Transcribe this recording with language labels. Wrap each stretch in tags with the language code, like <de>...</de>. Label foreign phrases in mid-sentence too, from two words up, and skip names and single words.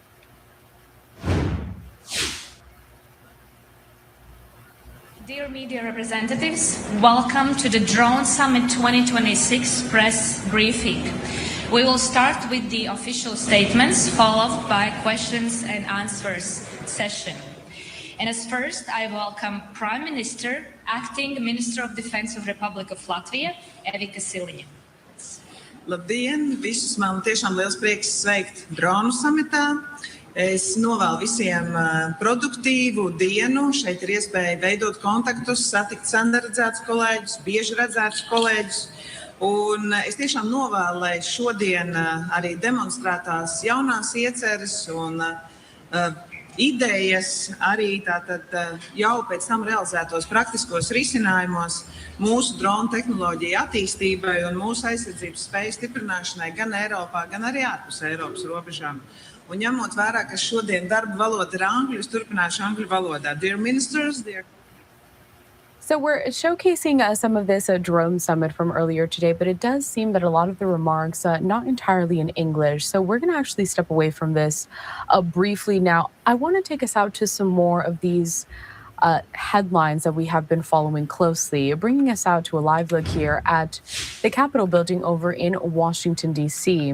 <en>Dear media representatives, welcome to the Drone Summit 2026 press briefing. We will start with the official statements, followed by questions and answers session. And as first, I welcome Prime Minister, Acting Minister of Defense of Republic of Latvia, Evika Siliņa.</en> <lv>Labdien! Visus man tiešām liels prieks sveikt dronu samitā. Es novēlu visiem produktīvu dienu. Šeit ir iespēja veidot kontaktus, satikt sandaredzētus kolēģus, bieži redzētus kolēģus. Un es tiešām novēlu, lai šodien arī demonstrētās jaunās ieceres un idejas, arī tātad jau pēc tam realizētos praktiskos risinājumos mūsu drona tehnoloģija attīstībai un mūsu aizsardzības spēju stiprināšanai gan Eiropā, gan arī ārpus Eiropas robežām. Un ņemot vērā, ka šodien darba valoda ir angļu, es turpināšu angļu valodā.</lv> <en>Dear ministers, dear... So we're showcasing some of this drone summit from earlier today, but it does seem that a lot of the remarks not entirely in English. So we're going to actually step away from this briefly now. I want to take us out to some more of these headlines that we have been following closely, bringing us out to a live look here at the Capitol building over in Washington, D.C.</en>